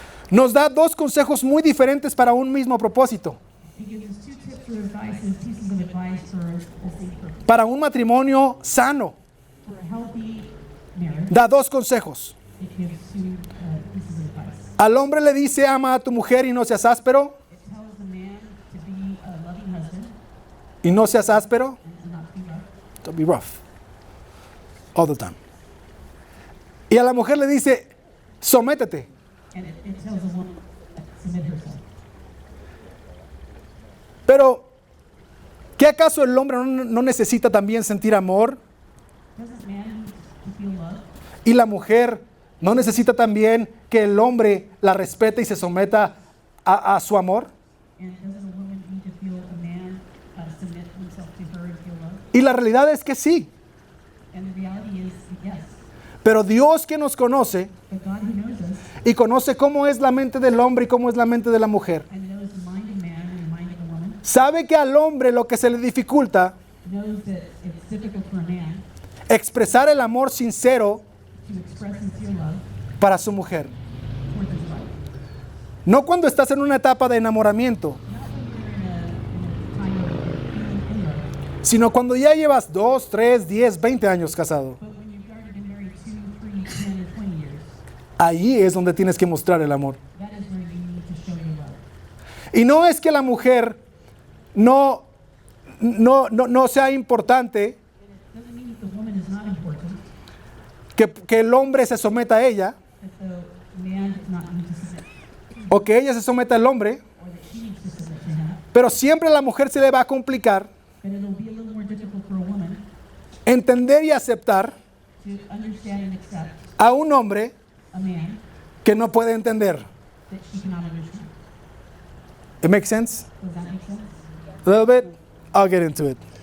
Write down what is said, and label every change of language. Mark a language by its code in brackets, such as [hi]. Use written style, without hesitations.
[es] nos da 2 consejos muy diferentes para un mismo propósito. [en] He gives us 2 tips or advices, pieces of advice for the same purpose. [es] Para un matrimonio sano, [en] For a healthy marriage, [es] da 2 consejos. [en] it gives 2 pieces of advice. [es] Al hombre le dice, ama a tu mujer y no seas áspero, [en] It tells the man to be a loving husband [es] y no seas áspero, [en] and not to be rough. don't be rough all the time. [es] Y a la mujer le dice, sométete. [en] And it tells a woman to submit herself. [es] Pero, ¿qué acaso el hombre no necesita también sentir amor? [en] Doesn't man need to feel love? [es] Y la mujer no necesita también que el hombre la respete y se someta a su amor. [en] And doesn't a woman need to feel a man submit himself to her and feel love? [es] Y la realidad es que sí. [en] And the reality is yes. [es] Pero Dios que nos conoce [en] But God who knows us [es] y conoce cómo es la mente del hombre y cómo es la mente de la mujer, [en] and knows the mind of man and the mind of a woman, [es] sabe que al hombre lo que se le dificulta [en] knows that it's difficult for a man [es] expresar el amor sincero [en] to express sincere love [es] para su mujer. [en] towards his wife. [es] No cuando estás en una etapa de enamoramiento, [en] Not when you're in a time of being in love, [es] sino cuando ya llevas 2, 3, 10, 20 años casado. [en] but when you've already been married 2, 3, 10, or 20 years. [es] Ahí es donde tienes que mostrar el amor. [en] That is where you need to show your love. [es] Y no es que la mujer no sea importante, [en] Doesn't mean that the woman is not important, [es] que el hombre se someta a ella, [en] that the man does not need to submit, [es] o que ella se someta al hombre, [en] or that she needs to submit to him. [es] pero siempre a la mujer se le va a complicar [en] But it'll be a little more difficult for a woman [es] entender y aceptar [en] to understand and accept [es] a un hombre [en] a man [es] que no puede entender. [en] that she cannot understand. It makes sense? Does that make sense? A little bit? I'll get into it.